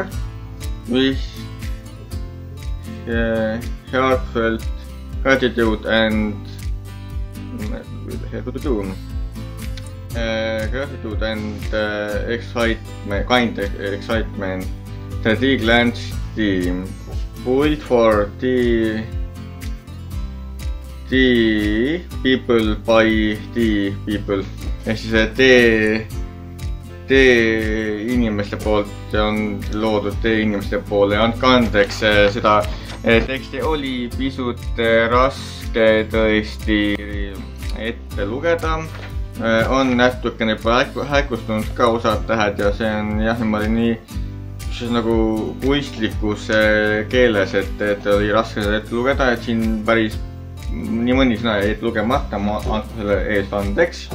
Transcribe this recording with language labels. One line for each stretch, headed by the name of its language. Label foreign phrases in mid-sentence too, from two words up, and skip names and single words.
English: With heartfelt gratitude and excitement, the D-Glance team built for the people by the people.
Estonian: Ehk siis inimeste poolt on loodud inimeste poole. Andke andeks, seda teksti oli pisut raske tõesti ette lugeda. On natukene häkustunud ka osad tähed ja see on jah niimoodi nii nagu kunstlikus keeles, et oli raske seda ette lugeda, et siin päris nii mõni sõna jäi lugemata, ma annan selle eest andeks.